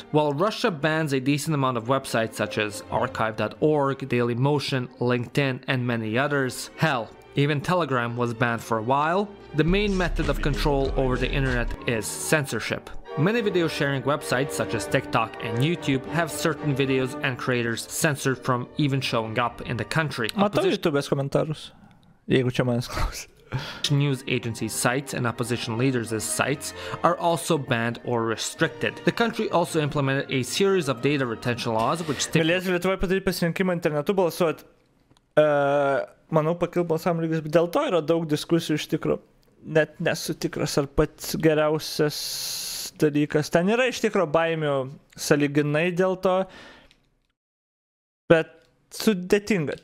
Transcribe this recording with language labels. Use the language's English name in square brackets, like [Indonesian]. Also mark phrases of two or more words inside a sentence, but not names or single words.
[English] While Russia bans a decent amount of websites such as archive.org, Dailymotion, LinkedIn, and many others, hell, even Telegram was banned for a while, the main method of control over the internet is censorship. Many video sharing websites such as TikTok and YouTube have certain videos and creators censored from even showing up in the country. [Lithuanian] Matau YouTube'ės komentarus, jeigu čia manęs klausia. [English] News agencies' sites and opposition leaders' sites are also banned or restricted. The country also implemented a series of data retention laws which [Lithuanian] Galėsi Lietuvoje padaryti pasirinkimą internetu balsuoti. Manau, pakil balsavimo lygis, bet dėl to yra daug diskusijų iš tikrųjų. Net nesu tikras, ar pats geriausias dalykas. Ten yra iš tikrųjų baimių sąlyginai dėl to, bet sudėtinga.